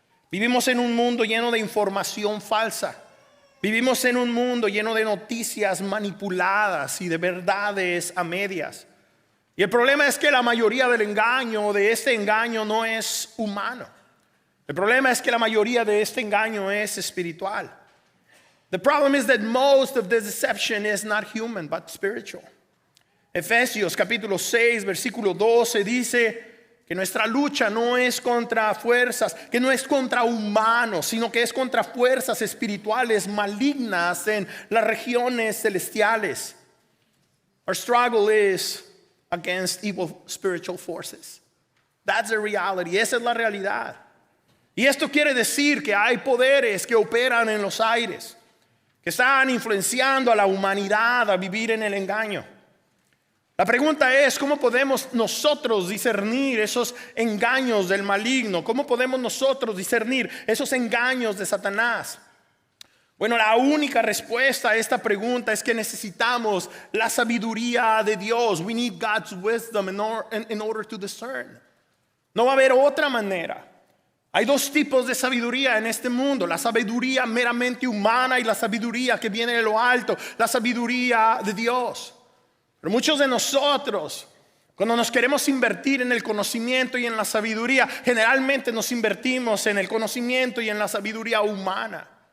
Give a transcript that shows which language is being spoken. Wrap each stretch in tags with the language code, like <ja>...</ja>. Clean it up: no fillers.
<es>Vivimos en un mundo lleno de información falsa. Vivimos en un mundo lleno de noticias manipuladas y de verdades a medias. Y el problema es que la mayoría del engaño, de este engaño, no es humano. El problema es que la mayoría de este engaño es espiritual.</es> <en>The problem is that most of the deception is not human, but spiritual.</en> <es>Efesios capítulo 6, versículo 12 dice que nuestra lucha no es contra fuerzas, que no es contra humanos, sino que es contra fuerzas espirituales malignas en las regiones celestiales.</es> <en>Our struggle is against evil spiritual forces. That's the reality.</en> <es>Esa es la realidad. Y esto quiere decir que hay poderes que operan en los aires, que están influenciando a la humanidad a vivir en el engaño. La pregunta es, ¿cómo podemos nosotros discernir esos engaños del maligno? ¿Cómo podemos nosotros discernir esos engaños de Satanás? Bueno, la única respuesta a esta pregunta es que necesitamos la sabiduría de Dios.</es> <en>We need God's wisdom in order to discern.</en> <es>No va a haber otra manera. Hay dos tipos de sabiduría en este mundo: la sabiduría meramente humana y la sabiduría que viene de lo alto, la sabiduría de Dios. Pero muchos de nosotros, cuando nos queremos invertir en el conocimiento y en la sabiduría, generalmente nos invertimos en el conocimiento y en la sabiduría humana.</es>